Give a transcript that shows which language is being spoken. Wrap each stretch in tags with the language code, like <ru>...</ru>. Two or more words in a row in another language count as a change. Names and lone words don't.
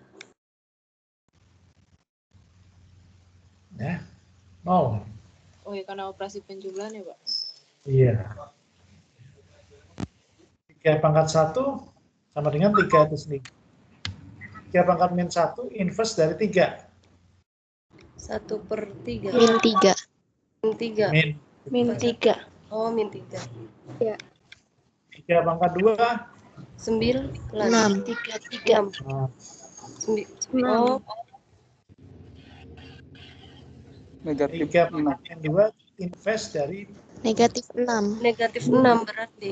<id>Ya, 0. Oh ya, karena operasi penjumlahan ya, Pak? Iya. 3 pangkat 1 sama dengan 3 itu sendiri. 3 pangkat min 1 inverse dari 3. 1/3. Min 3. Min 3. Min Min 3. Oh, min 3. Ya. 3 pangkat 2. 9. 3. Oh, Negatif 3 6. pangkat 2 inverse dari negatif 6. Negatif 6 berarti.</id>